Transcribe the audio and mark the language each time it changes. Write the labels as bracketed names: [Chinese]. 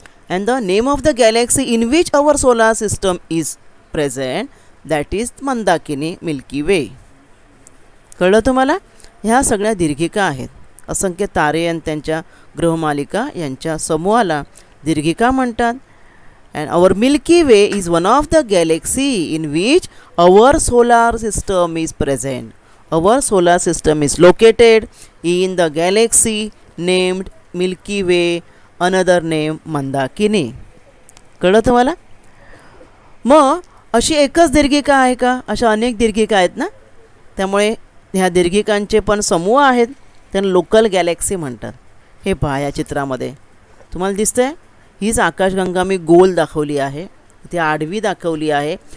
[English] And the name of the galaxy in which our solar system is present, that is Mandakini, Milky Way. [Marathi] कळलं तुम्हाला? ह्या सगळ्या दीर्घिका आहेत. असंख्य तारे आणि त्यांच्या ग्रहमालिका यांच्या समूहाला दीर्घिका म्हणतात. [English] And our Milky Way is one of the galaxy in which our solar system is present. Our solar system is located in the galaxy named Milky Way, another name Mandakini. [Marathi] कळलं तुम्हाला? मग अशी एकच दीर्घिका आहे का? अशा अनेक दीर्घिका आहेत ना. त्यामुळे ह्या दीर्घिकांचे पण समूह आहेत, त्यांना लोकल गॅलेक्सी म्हणतात. हे पहा या चित्रामध्ये तुम्हाला दिसतंय. हीच आकाशगंगा मी गोल दाखवली आहे, ती आडवी दाखवली आहे.